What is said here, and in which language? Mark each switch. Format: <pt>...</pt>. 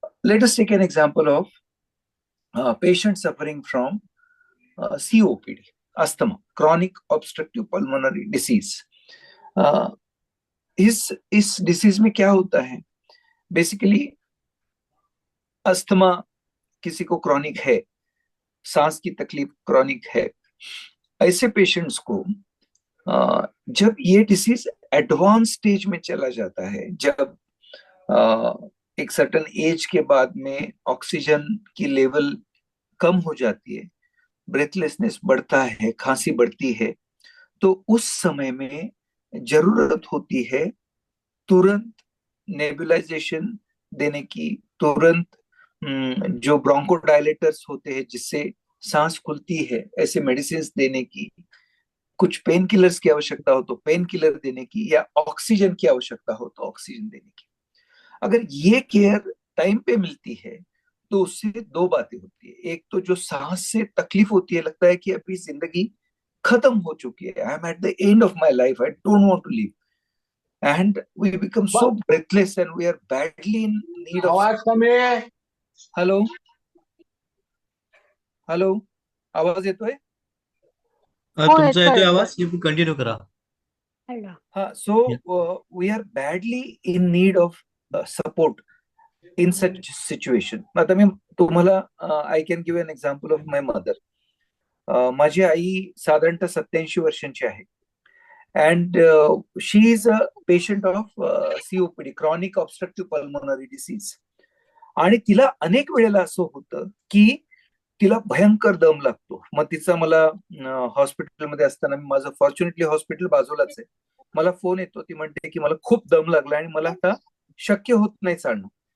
<en>Let us take an example of patient suffering from COPD, asthma, chronic obstructive pulmonary disease.</en> <hi>इस disease में क्या होता है, basically asthma किसी को क्रॉनिक है, सांस की तकलीफ क्रॉनिक है, ऐसे पेशेंट्स को जब ये डिसीज एडवांस स्टेज में चला जाता है, जब एक सर्टन एज के बाद में ऑक्सीजन की लेवल कम हो जाती है, ब्रेथलेसनेस बढ़ता है, खांसी बढ़ती है, तो उस समय में जरूरत होती है तुरंत नेबुलाइजेशन देने की, तुरंत जो ब्रोंकोडायलेटर्स होते हैं जिससे सांस खुलती है ऐसे मेडिसिन देने की, कुछ पेन किलर्स की आवश्यकता हो तो पेन किलर देने की, या ऑक्सीजन की आवश्यकता हो तो ऑक्सीजन देने की. अगर ये केयर टाइम पे मिलती है तो उससे दो बातें होती है. एक तो जो सांस से तकलीफ होती है, लगता है कि अभी जिंदगी खत्म हो चुकी है,</hi> <en>I am at the end of my life, I don't want to live, and we become so breathless and we are badly in need of.</en> <mr>Hello hello, आवाज येतोय? तुमचा येतोय आवाज, कंटिन्यू करा.</mr> <en>हाँ, so we are badly in need of support in such situation.</en> <mr>आता मी तुम्हाला</mr> <en>I can give an example of my mother.</en> <mr>माझी आई साधारणतः 87 वर्षांची आहे,</mr> <en>and she is a patient of COPD, chronic obstructive pulmonary disease.</en> <mr>आणि तिला अनेक वेळेला असं होतं की तिला भयंकर दम लागतो. मग तिचा मला हॉस्पिटलमध्ये असताना, माझं फॉर्च्युनेटली हॉस्पिटल बाजूलाच आहे, मला फोन येतो, ती म्हणते की मला खूप दम लागला आणि मला आता शक्य होत नाही चालणं.</mr>